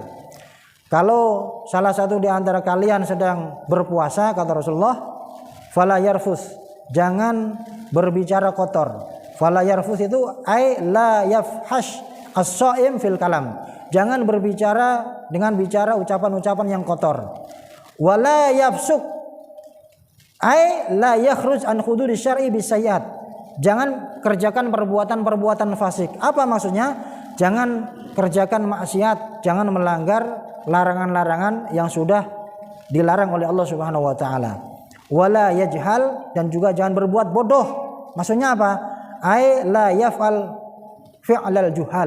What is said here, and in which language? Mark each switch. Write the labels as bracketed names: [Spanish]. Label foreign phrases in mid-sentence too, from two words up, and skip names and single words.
[Indonesian] Kalau salah satu di antara kalian sedang berpuasa, kata Rasulullah, [Arabic] فلا يرفث, [Indonesian] jangan berbicara kotor. [Arabic] فلا يرفث itu لا يفحش الصائم في الكلام. [Indonesian] Jangan berbicara dengan bicara ucapan-ucapan yang kotor. [Arabic] ولا يفسق لا يخرج عن حدود الشرع بالسيئات. [Indonesian] Jangan kerjakan perbuatan-perbuatan fasik. Apa maksudnya? Jangan kerjakan maksiat, jangan melanggar larangan-larangan yang sudah dilarang oleh Allah [Arabic] سبحانه وتعالى. ولا يجهل, dan juga jangan berbuat bodoh. [Indonesian] Maksudnya apa? [Arabic] لا يفعل فعل الجهال.